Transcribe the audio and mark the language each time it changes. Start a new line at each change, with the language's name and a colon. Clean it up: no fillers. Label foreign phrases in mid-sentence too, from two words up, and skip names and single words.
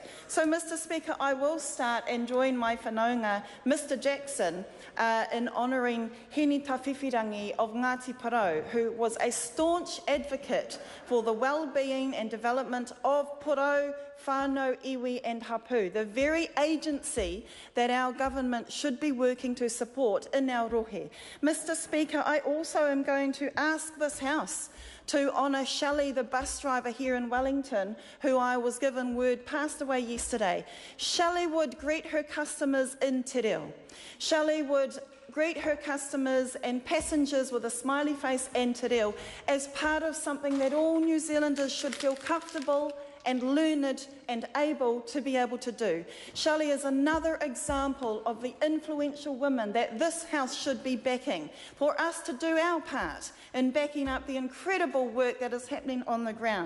English: So, Mr. Speaker, I will start and join my whanaunga, Mr. Jackson, in honouring Heni Tawhiwhirangi of Ngāti Porou, who was a staunch advocate for the well-being and development of Porou, whānau, iwi and hapu, the very agency that our government should be working to support in our rohe. Mr. Speaker, I also am going to ask this House to honour Shelley, the bus driver here in Wellington, who I was given word passed away yesterday. Shelley would greet her customers in
Māori: te reo.
English: Shelley would greet her customers and passengers with a smiley face and
Māori: te reo
English: as part of something that all New Zealanders should feel comfortable and learned and able to do. Shelley is another example of the influential women that this House should be backing, for us to do our part in backing up the incredible work that is happening on the ground.